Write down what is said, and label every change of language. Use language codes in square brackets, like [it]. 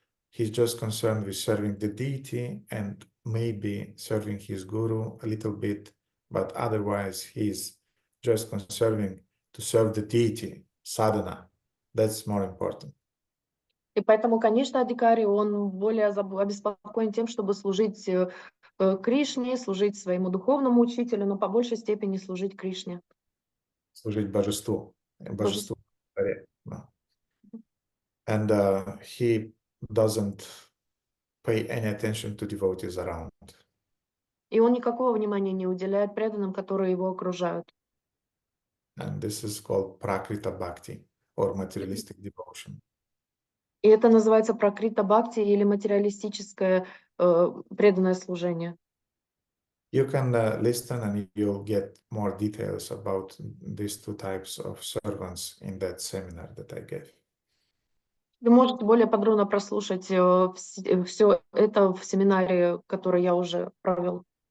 [en] He's just concerned with serving the deity and maybe serving his guru a little bit, but otherwise he's just concerned to serve the deity, sadhana. That's more important. [ru] И поэтому, конечно, Адикари, он более обеспокоен тем, чтобы служить Кришне, служить своему духовному учителю, но по большей степени служить Кришне. Служить божеству. Божеству. [en] And he doesn't pay any attention to devotees around. [ru] И он никакого внимания не уделяет преданным, которые его окружают. [en] And this is called prakrita bhakti, or materialistic devotion. [ru] И это называется пракрита бхакти, или материалистическое преданное служение. [en] You can listen and you'll get more details about these two types of servants in that seminar that I gave. [ru] Вы можете более подробно прослушать все это в семинаре, который я уже провел.